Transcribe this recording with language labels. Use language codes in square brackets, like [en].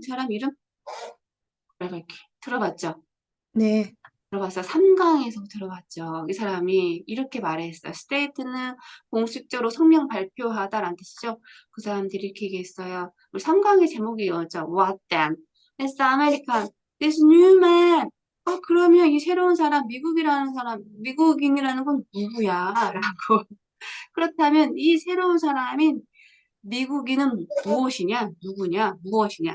[ko] 이 사람 이름? 쿠레벨코 들어봤죠? 네. 들어봤어요. 3강에서 들어봤죠. 이 사람이 이렇게 말했어요. 스테이트는 공식적으로 성명 발표하다라는 뜻이죠. 그 사람들이 이렇게 얘기했어요. 우리 3강의 제목이 이거죠. [en] What then? This American, this new man. [ko] 그러면 이 새로운 사람, 미국인이라는 건 누구야? 라고. 그렇다면 이 새로운 사람인 미국인은 무엇이냐? 누구냐? 무엇이냐?